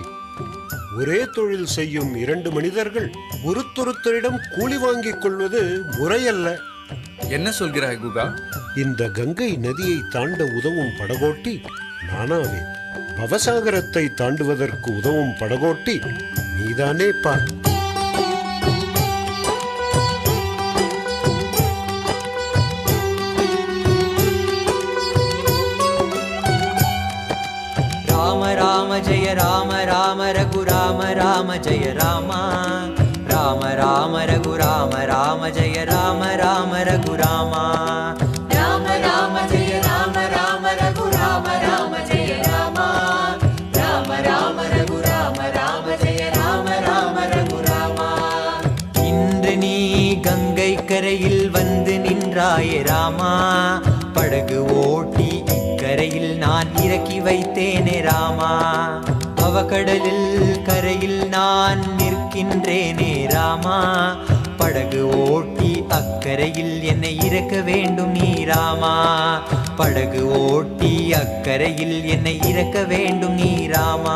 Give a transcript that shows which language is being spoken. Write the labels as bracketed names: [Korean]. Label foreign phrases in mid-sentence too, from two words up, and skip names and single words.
[Tamil] ஒரே தொழில் செய்யும் இரண்டு மனிதர்கள் ஒருத்தொருத்தரிடம் கூலி வாங்கிக் கொள்வது முறையல்ல. என்ன சொல்கிறாய் குகா? இந்த கங்கை நதியை தாண்ட உதவும் படகோட்டி நானாவே. பவசாகரத்தை தாண்டுவதற்கு உதவும் படகோட்டி நீதானே பார். [Hindi] राम जय राम राम रघु राम राम जय राम राम राम रघु राम राम जय राम राम रघु राम राम राम जय राम राम रघु राम राम जय राम राम राम रघु राम राम जय राम राम रघु राम. [Tamil] இன்று நீ கங்கை கரையில் இக்கரையில் வந்து நின்றாயே ராமா, படகு ஓட்டி இக்கரையில் நான் இறக்கி வைத்தேனே ராமா, அவகடலில் கரையில் நான் நிற்கின்றேனே ராமா, படகு ஓட்டி அக்கரையில் என்னை இறக்க வேண்டும் நீ ராமா, படகு ஓட்டி அக்கரையில் என்னை இறக்க வேண்டும் நீ ராமா.